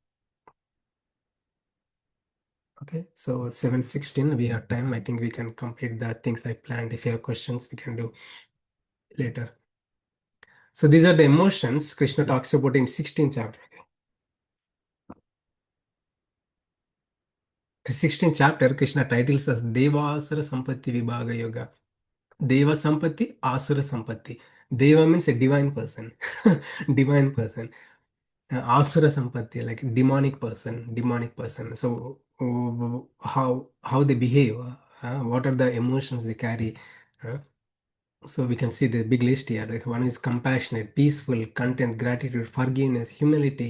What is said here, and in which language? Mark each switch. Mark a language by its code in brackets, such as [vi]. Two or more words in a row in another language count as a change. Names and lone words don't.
[en] Okay, so 7:16, we have time. I think we can complete the things I planned. If you have questions, we can do later. So these are the emotions Krishna talks about in 16th chapter. 16th chapter, Krishna titles as Devasura Sampatti Vibhaga Yoga. [sa] Deva Sampatti, Asura Sampatti. [en] Deva means a divine person. Divine person. [sa] Asura Sampatti, [en] like demonic person. Demonic person. So, how they behave, what are the emotions they carry. uh, so we can see the big list here. Like one is compassionate, peaceful, content, gratitude, forgiveness, humility.